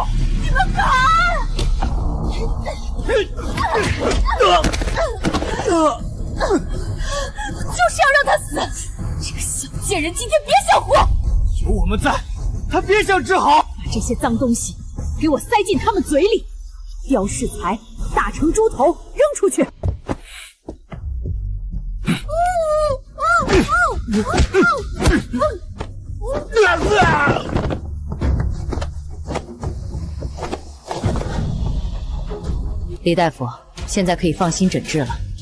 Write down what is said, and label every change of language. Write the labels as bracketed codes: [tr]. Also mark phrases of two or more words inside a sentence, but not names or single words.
[zh] 你们敢！就是要让他死！这个小贱人今天别想活！有我们在，他别想治好！把这些脏東西給我塞進他們嘴裡，刁世才打成豬頭扔出去！李大夫，現在可以放心診治了。